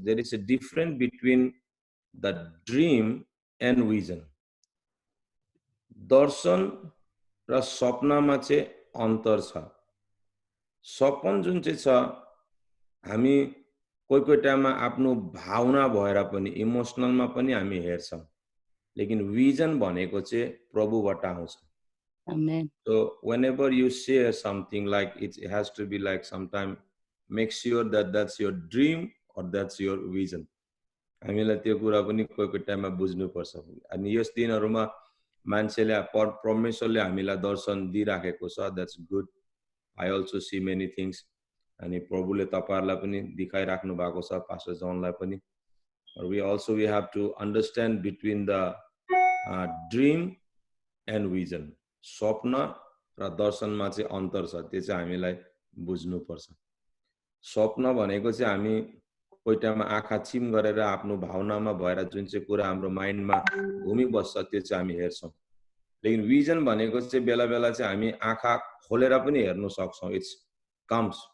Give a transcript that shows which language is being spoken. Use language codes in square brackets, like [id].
[en] There is a difference between the dream and vision. [ne] दर्शन र सपनामा चाहिँ अन्तर छ। सपन जुन चाहिँ छ, हामी कोही कोही टाइममा आफ्नो भावना भएर पनि इमोसनलमा पनि हामी हेर्छौं, लेकिन विजन भनेको चाहिँ प्रभुबाट आउँछ। [en] Amen. So whenever you share something, like it has to be like sometime make sure that that's your dream or that's your vision. [ne] हामीलाई त्यो कुरा पनि कोही कोही टाइममा बुझ्नु पर्छ। अनि यस दिनहरुमा मान्छेले परमेश्वरले हामीलाई दर्शन दिइराखेको छ, [en] that's good. I also see many things. [ne] अनि प्रभुले तपाईहरुलाई पनि दिखाइराख्नु भएको छ, पास्टर जोनलाई पनि। [en] We have to understand between the dream and vision. [ne] स्वप्न र दर्शनमा चाहिँ अन्तर छ, त्यो चाहिँ हामीलाई बुझ्नु पर्छ। स्वप्न भनेको चाहिँ हामी कोही टाइममा आँखा चिम गरेर आफ्नो भावनामा भएर जुन चाहिँ कुरा हाम्रो माइन्डमा घुमिबस्छ त्यो चाहिँ हामी हेर्छौं। लेकिन विजन भनेको चाहिँ बेला बेला चाहिँ हामी आँखा खोलेर पनि हेर्न सक्छौं। [en] It comes